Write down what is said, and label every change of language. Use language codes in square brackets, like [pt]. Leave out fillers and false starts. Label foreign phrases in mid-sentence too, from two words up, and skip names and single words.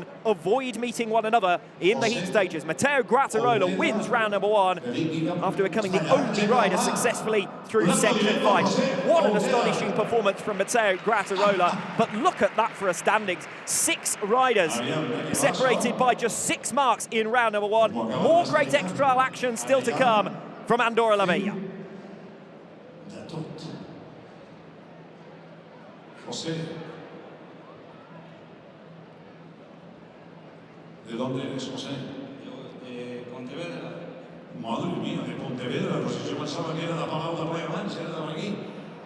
[en] Avoid meeting one another in the heat stages. Matteo Grattarola wins round number 1 after becoming the only rider successfully through section 5. What an astonishing performance from Matteo Grattarola. But look at that for a standings. 6 riders separated by just 6 marks in round number 1. More great extra action still to come from Andorra la Vella. [es] ¿De dónde eres, José? Yo, de Pontevedra. Madre mía, de Pontevedra, [ca] però si jo pensava que era de Palau de Plegamans, era de per aquí.